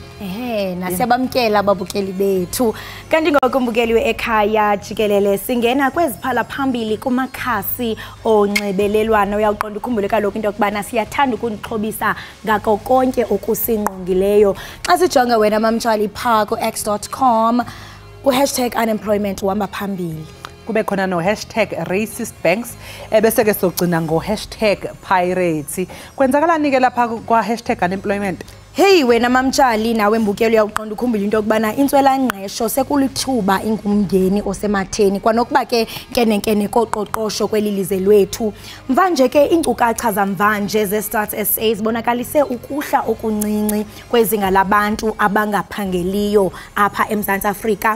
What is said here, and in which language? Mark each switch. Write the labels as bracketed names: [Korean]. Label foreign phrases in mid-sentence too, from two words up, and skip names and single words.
[Xhosa] Nasiyabamkela ababukeli bethu. Kanti ngokumbukeli weEkhaya Jikelele singena kweziphala phambili kumakhasi onxibelelwano. Uyaqonda ukhumbule kaloku into yokubana siyathanda ukunixhobisa ngako konke okusinqongileyo. Xa sijonga wena mamtshali pha ku x.com #unemployment uhamba phambili. Kube khona no #racistbanks bese ke sogcina ngo #pirates. Kwenzakalani ke lapha kwa #unemployment? Hey wena mamtshali nawe mbukelo uyaqonda ukhumbula into yokubana intswela ngqesho sekulithuba ingumngeni osematheni kwanokuba ke nkenenkene koqoqosho kwelilize lwethu. Mvanje ke inkcukacha zamvanje ze-Stats SA zibonakalise ukuhla okuncinci kwezinga labantu abangaphangeliyo apha eMzantsi Afrika.